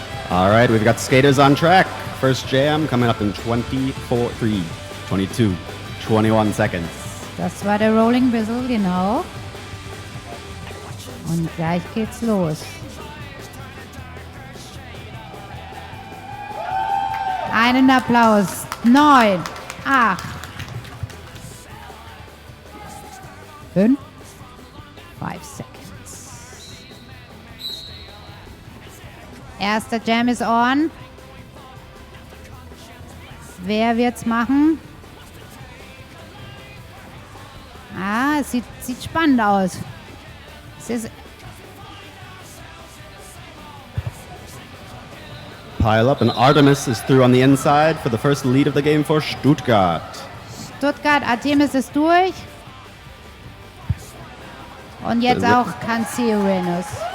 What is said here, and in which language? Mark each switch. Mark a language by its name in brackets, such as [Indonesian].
[English] All right, we've got skaters on track. First jam coming up in 24, 3, 22, 21 seconds. [German] Das war der Rolling Whistle, genau. Und gleich geht's los. Einen Applaus. 9, 8, 5, 5 seconds. Erster Jam ist on. Wer wird's machen? Es sieht spannend aus. Es ist [English] Pile up, and Artemis is through on the inside for the first lead of the game for Stuttgart. [German] Stuttgart, Artemis ist durch. Und jetzt auch Cancerenus.